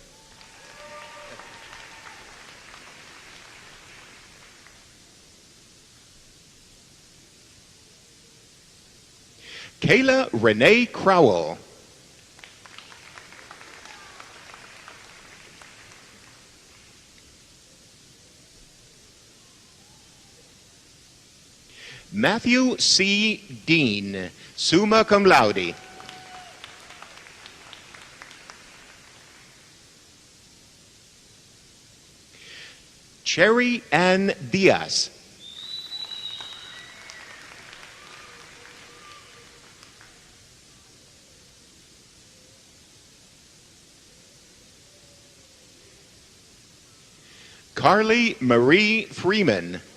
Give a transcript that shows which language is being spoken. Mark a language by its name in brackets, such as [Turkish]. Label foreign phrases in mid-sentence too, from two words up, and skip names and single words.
[English] Kayla Renee Crowell. Matthew C. Dean, [Latin] summa cum laude. [English] Cherry Ann Diaz. Carly Marie Freeman.